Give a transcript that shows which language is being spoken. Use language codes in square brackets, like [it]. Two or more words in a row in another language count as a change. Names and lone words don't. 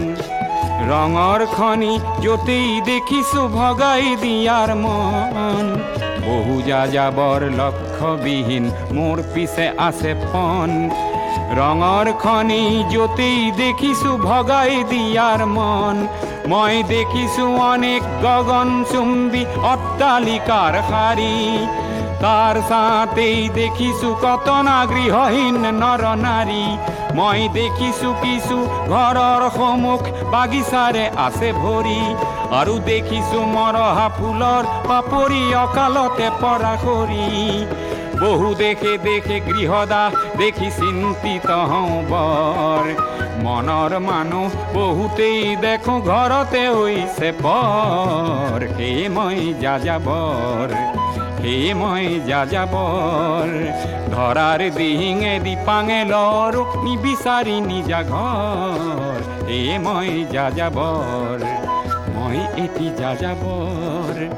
[as] ৰঙৰ খনি য'তেই দেখিছো ভগাই দিয়াৰ মন বহু যাযাবৰ লক্ষ্যবিহীন মোৰ পিছে আছে পণ ৰঙৰ খনি য'তেই দেখিছো ভগাই দিয়াৰ মন মই দেখিছো অনেক গগনচুম্বী অট্টালিকাৰ শাৰী [bn] তার সাথেই [as] দেখিছো কত না গৃহহীন নৰ নারী মই দেখিছো কিছু ঘৰৰ সন্মুখ বাগিচাৰে আছে ভৰি আৰু দেখিছো মৰহা ফুলৰ পাপৰি অকালতে পৰা কৰি বহু দেখে দেখে গৃহদাহ দেখি চিন্তিত হওঁ বৰ মনৰ মানুহ বহুতেই দেখো ঘৰতে হৈছে পৰ হে মই যাযাবৰ হে মই যাযাবৰ ধৰাৰ দিহিঙে দিপাঙে লৰ নিবিচাৰি নিজা ঘৰ হে মই যাযাবৰ মই এটি যাযাবৰ